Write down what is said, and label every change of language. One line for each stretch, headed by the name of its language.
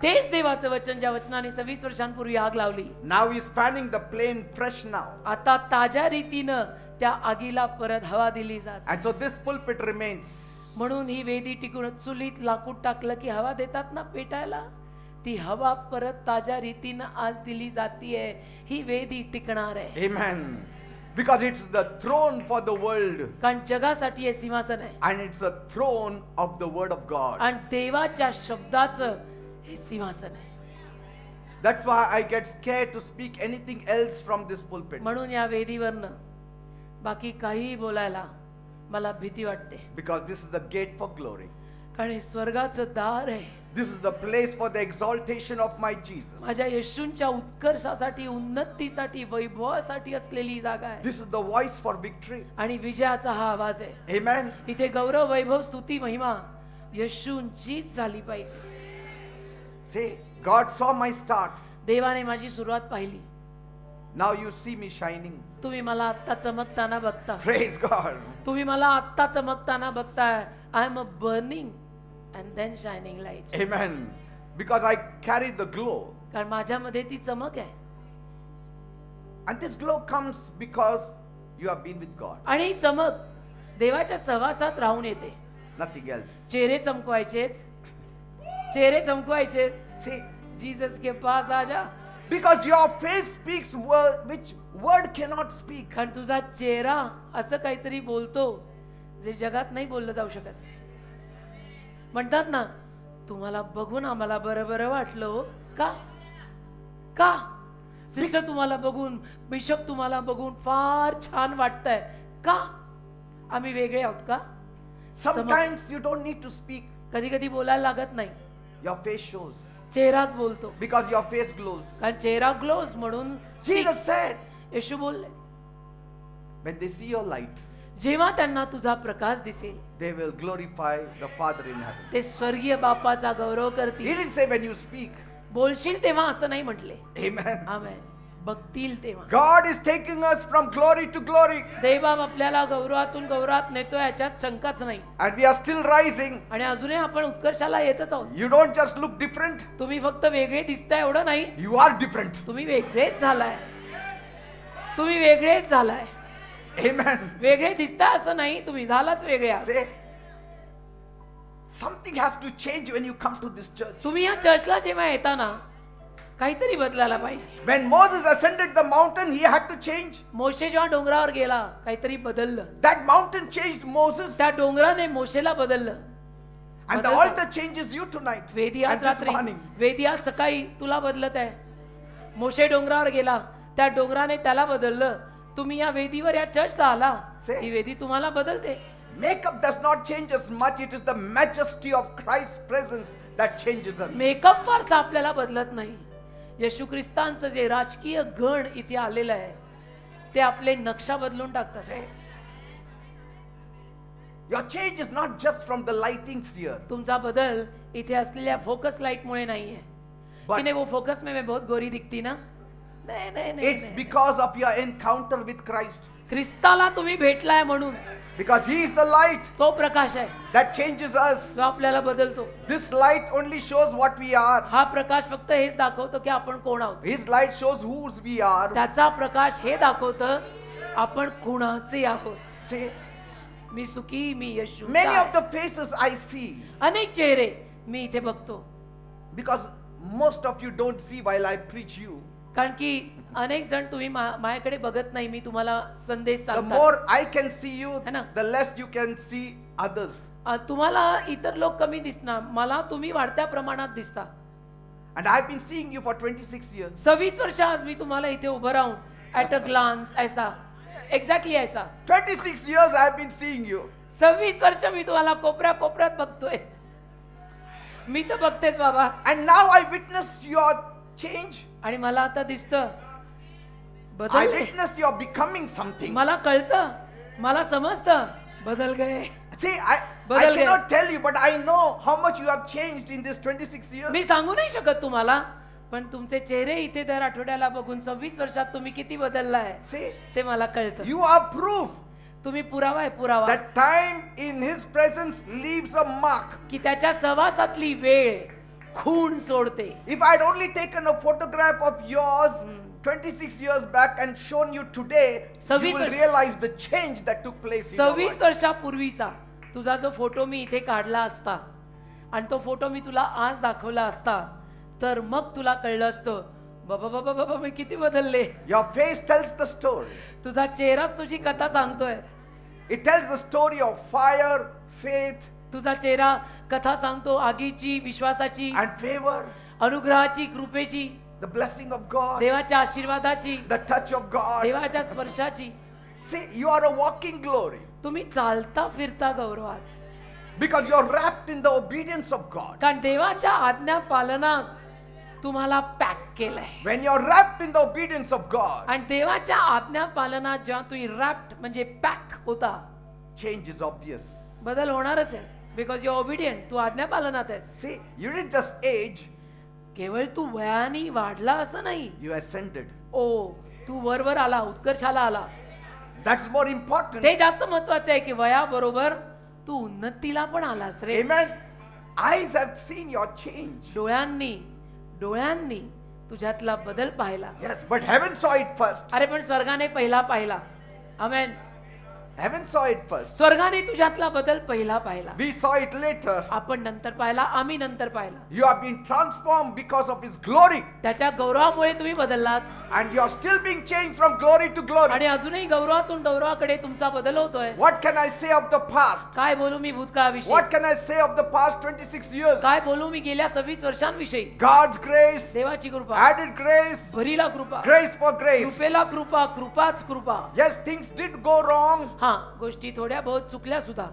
Marathi: तेच देवाचं वचन ज्या वचनाने 26 वर्षांपूर्वी आग लावली,
English: Now he's fanning the flame fresh now.
Marathi: आता ताज्या रीतीनं त्या आगीला परत हवा दिली जाते.
English: And so this pulpit remains.
Marathi: म्हणून ही वेदी टिकून, चुलीत लाकूड टाकलं की हवा देतात ना पेटायला, ती हवा परत ताज्या रीतीनं आज दिली जातीये. ही वेदी टिकणार आहे.
English: Amen. Because it's the throne for the world.
Marathi: कारण जगासाठी हे सिंहासन आहे
English: And it's a throne of the word of God.
Marathi: आणि देवाच्या शब्दाचं हे सिंहासन आहे.
English: That's why I get scared to speak anything else from this pulpit.
Marathi: म्हणून या वेदीवरनं बाकी काहीही बोलायला मला भीती वाटते.
English: Because this is the gate for glory.
Marathi: कारण हे स्वर्गाचं दार आहे.
English: This is the place for the exaltation of my Jesus.
Marathi: माझ्या येशूंच्या उत्कर्षासाठी, उन्नतीसाठी, वैभवासाठी असलेली जागा आहे.
English: This is the voice for victory.
Marathi: आणि विजयाचा हा आवाज आहे.
English: Amen.
Marathi: इथे गौरव, वैभव, स्तुती, महिमा येशूंचीच झाली पाहिजे.
English: Say, God saw my start.
Marathi: देवाने माझी सुरुवात पाहिली.
English: Now you see me shining.
Marathi: तुम्ही मला आत्ता चमकताना बघता.
English: Praise God.
Marathi: तुम्ही मला आत्ता चमकताना बघताय.
English: I am a burning and then shining light. Amen. Because I carry the glow.
Marathi: कारण माझ्यामध्ये ती चमक आहे.
English: And this glow comes because you have been with God.
Marathi: आणि ही चमक देवाच्या सहवासात राहून येते.
English: Nothing else.
Marathi: चेहरे चमकवायचे, चेहरे चमकवायचे.
English: See,
Hindi: जीसस के पास आ जा.
English: because your face speaks word which word cannot speak.
Marathi: कारण तुझा चेहरा असं काहीतरी बोलतो जे जगात नाही बोललं जाऊ शकत. म्हणतात ना, तुम्हाला बघून आम्हाला बरं बरं वाटलं हो. का का सिस्टर, तुम्हाला बघून, बिशप तुम्हाला बघून फार छान वाटतंय. का आम्ही वेगळे आहोत का?
English: Sometimes you don't need to speak.
Marathi: कधी कधी बोलायला लागत नाही.
English: Your face shows.
Marathi: चेहराच बोलतो,
English: because your face glows.
Marathi: कारण चेहरा ग्लोज म्हणून
English: Jesus said,
Marathi: येशू बोलले,
English: when they see your light,
Marathi: जेव्हा त्यांना तुझा प्रकाश दिसेल
English: they will glorify the Father in heaven.
Marathi: ते स्वर्गीय बापाचा गौरव
English: He
Marathi: करतील.
English: didn't say when you speak.
Marathi: बोलशील तेव्हा असं नाही म्हटले,
English: Amen.
Marathi: आमेन, बघतील तेव्हा.
English: God is taking us from glory to glory,
Marathi: देवबाप आपल्याला गौरवातून गौरवात नेतो, याच्यात शंकाच नाही.
English: and we are still rising.
Marathi: आणि अजूनही आपण उत्कर्षाला येतच आहोत.
English: You don't just look different,
Marathi: तुम्ही फक्त वेगळे दिसताय एवढं नाही,
English: you are different.
Marathi: तुम्ही वेगळेच झालाय. तुम्ही वेगळेच झालाय.
English: Amen.
Marathi: वेगळे दिसताय असं नाही, तुम्ही झालाच वेगळे आहात.
English: Say, something has to change when you come to this church.
Marathi: तुम्ही या चर्चला जेव्हा येताना काहीतरी बदलायला पाहिजे.
English: When Moses ascended the mountain, he had to change.
Marathi: मोशे जेव्हा डोंगरावर गेला काहीतरी बदललं.
English: That mountain changed Moses,
Marathi: त्या डोंगराने मोशेला बदललं.
English: and the
Marathi: बदलतं.
English: altar changes you tonight
Marathi: वेदी आज
English: and this
Marathi: रात्री,
English: morning.
Marathi: वेदी आज सकाळी तुला बदलत आहे. मोशे डोंगरावर गेला, त्या डोंगराने त्याला बदललं. तुम्ही या वेदीवर या चर्चला आला,
English: Say.
Marathi: ही वेदी तुम्हाला बदलते.
English: Makeup does not change us much. It is the majesty of Christ's presence that changes us.
Marathi: Makeup फारसा आपल्याला बदलत नाही. येशू ख्रिस्तांचं जे राजकीय गण इथे आलेलं आहे ते आपले नक्षा बदलून टाकतात.
English: Say, your change is not just from the lightings here,
Marathi: तुमचा बदल इथे असलेल्या फोकस लाईट मुळे नाहीये.
English: But-
Hindi: कि नहीं वो फोकस में मैं बहुत गोरी दिखती ना, नहीं नहीं नहीं,
English: it's
Hindi: नहीं.
English: because of your encounter with Christ.
Marathi: ख्रिस्ताला तुम्ही भेटलाय म्हणून,
English: Because He is the light
Marathi: तो प्रकाश आहे
English: that changes us.
Marathi: जो आपल्याला बदलतो.
English: This light only shows what we are.
Marathi: हा प्रकाश फक्त हेच दाखवतो की आपण कोण आहोत.
English: His light shows whose we are.
Marathi: त्याचा प्रकाश हे दाखवतं आपण कुणाचे आहोत.
English: See,
Marathi: मी सुखी, मी Yeshu.
English: many of the faces I see,
Marathi: अनेक चेहरे मी इथे बघतो,
English: because most of you don't see while I preach you.
Marathi: कारण की अनेक जण तुम्ही माझ्याकडे बघत नाही, मी तुम्हाला संदेश
English: The
Marathi: सांगतो.
English: more I can see you,
Hindi: है ना?
English: the less you can see others.
Marathi: तुम्हाला इतर लोक कमी दिसणार, मला तुम्ही वाढत्या प्रमाणात दिसता.
English: And I've been seeing you for 26 years.
Marathi: 26 वर्ष आज मी तुम्हाला इथे उभं राहून
English: at a glance
Hindi: ऐसा, एक्झॅक्टली ऐसा,
English: 26 years I've been seeing you.
Marathi: 26 वर्ष मी तुम्हाला कोपऱ्या कोपऱ्यात बघतोय. मी तर बघतेच बाबा.
English: And now I witnessed your change.
Marathi: आणि मला आता दिसतं
English: I
Marathi: बदलले.
English: witnessed your becoming something.
Marathi: मला कळतं, मला समजतं
Hindi: बदल गए.
English: See, I
Hindi: बदल गए.
English: cannot tell you, but I know how much you have changed in this 26 years.
Marathi: मी सांगू नाही शकत तुम्हाला, पण तुमचे चेहरे इथे दर आठवड्याला बघून 26 वर्षात तुम्ही किती बदललाय
English: See,
Marathi: ते मला कळतं.
English: you are proof
Marathi: तुम्ही पुरावा आहे, पुरावा
English: that time in His presence leaves a mark.
Marathi: की त्याच्या सहवासातली वेळ खून सोडते.
English: If I'd only taken a photograph of yours 26 years back and shown you today, you
Marathi: 26
English: will
Marathi: वर्ष-
English: realize the change that took place in your
Marathi: 26
English: life.
Marathi: वर्षापूर्वीचा तुझा जो photo मी इथे काढला असता आणि तो फोटो मी तुला आज दाखवला असता, तर मग तुला कळलं असतं बाबा बाबा बाबा मी किती बदलले.
English: Your face tells the story.
Marathi: तुझा चेहराच तुझी कथा सांगतोय.
English: It tells the story of fire, faith,
Marathi: तुझा चेहरा कथा सांगतो आगीची, विश्वासाची,
English: and favor,
Marathi: अनुग्रहाची, कृपेची,
English: the blessing of God,
Marathi: देवाच्या आशीर्वादाची,
English: the touch of God.
Marathi: देवाच्या स्पर्शाची.
English: See, you are a walking glory
Marathi: तुम्ही चालता फिरता गौरवात,
English: because you're wrapped in the obedience of God.
Marathi: कारण देवाच्या आज्ञा पालनात तुम्हाला पॅक केलंय.
English: When you're wrapped in the obedience of God,
Marathi: आणि देवाच्या आज्ञा पालनात जेव्हा तुम्ही रॅप्ड म्हणजे पॅक होता,
English: change is obvious.
Marathi: बदल होणारच आहे.
English: because you obedient,
Marathi: तू आज्ञा पालनात आहेस.
English: See, you didn't just age,
Marathi: केवळ तू वयाने वाढला असं नाही,
English: you ascended.
Marathi: ओ तू वरवर आला, उत्कर्षाला आला.
English: That's more important.
Marathi: ते जास्त महत्वाचं आहे की वयाबरोबर तू उन्नतीला पण आलास रे.
English: Amen. Eyes have seen your change.
Marathi: डोळ्यांनी तुझ्यातला बदल पाहिला.
English: Yes, but heaven saw it first.
Marathi: अरे पण स्वर्गाने पहिला पाहिला. आमेन.
English: Heaven saw it first.
Marathi: स्वर्गाने तुझ्यातला बदल पहिला पाहिला.
English: We saw it later.
Marathi: आपण नंतर पाहिला, आम्ही नंतर पाहिला.
English: You have been transformed because of His glory.
Marathi: त्याच्या गौरवामुळे तुम्ही बदललात
English: And you are still being changed from glory to glory.
Marathi: आणि अजूनही गौरवातून गौरवाकडे तुमचा बदल होतोय.
English: What can I say of the past?
Marathi: काय बोलू मी भूतकाळाविषयी,
English: What can I say of the past 26 years?
Marathi: काय बोलू मी गेल्या 26 वर्षांविषयी.
English: God's grace,
Marathi: देवाची कृपा,
English: added grace,
Marathi: भरीला कृपा,
English: grace for grace.
Marathi: कृपेला कृपा, कृपाच कृपा.
English: Yes, things did go wrong.
Marathi: हा गोष्टी थोड्या बहुत चुकल्या सुद्धा,